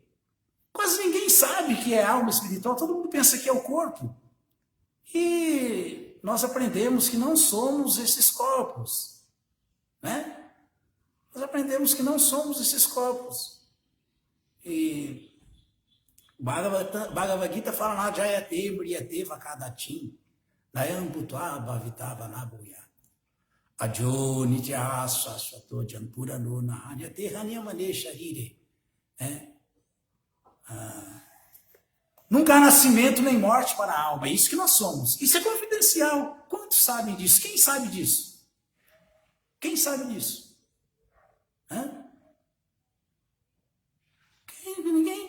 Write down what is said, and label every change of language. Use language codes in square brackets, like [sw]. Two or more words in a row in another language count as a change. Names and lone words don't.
[pt] Quase ninguém sabe que é alma espiritual, todo mundo pensa que é o corpo. E nós aprendemos que não somos esses corpos, né? Nós aprendemos que não somos esses corpos. E Bhagavad Gita fala lá, [sa] जायते, म्रियते, वा कदाचिन्, नायं भूत्वा, भविता वा, न भूयः. अजो नित्यः शाश्वतो अयं पुराणो न हन्यते हन्यमाने शरीरे. [pt] Nunca há nascimento nem morte para a alma. É isso que nós somos. Isso é confidencial. Quantos sabem disso? Quem sabe disso? Quem sabe disso? Ninguém.